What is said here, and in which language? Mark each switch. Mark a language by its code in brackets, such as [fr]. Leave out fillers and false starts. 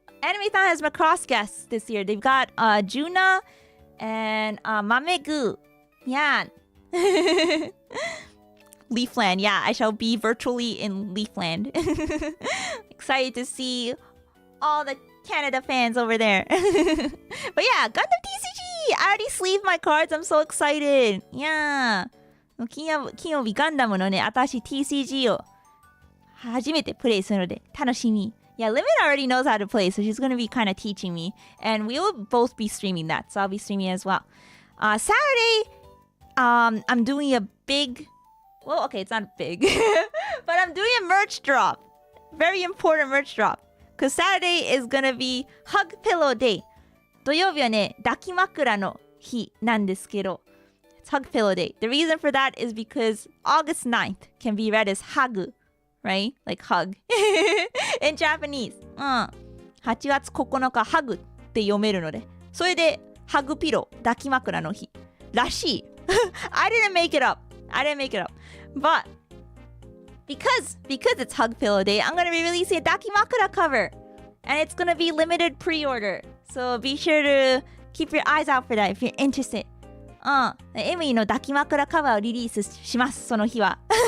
[en] Animathon has Macross guests this year. They've got Juna and Mamegu. Yeah. Leafland, yeah, I shall be virtually in Leafland. Excited to see all the Canada fans over there. But yeah, Gundam TCG! I already sleeved my cards. I'm so excited. Yeah. [ja] 金曜日ガンダムのね、私 TCG を初めてプレイするので楽しみ。 [en] Yeah, Limit already knows how to play, so she's going to be kind of teaching me. And we will both be streaming that, so I'll be streaming as well. Saturday, I'm doing a big... Well, okay, it's not big. But I'm doing a merch drop. Very important merch drop. Because Saturday is going to be Hug Pillow Day. [ja] 土曜日はね、抱き枕の日なんですけど、 [en] It's Hug Pillow Day. The reason for that is because August 9th can be read as Hagu, right? Like hug. In Japanese. [ja] 8月9日、Hug って読めるので、それで、ハグピロー、抱き枕の日らしい。 [en] I didn't make it up. But because it's Hug Pillow Day, I'm going to be releasing a Dakimakura cover. And it's going to be limited pre-order. So be sure to keep your eyes out for that if you're interested. [ja] エミリの抱き枕カバーをリリースします、その日は。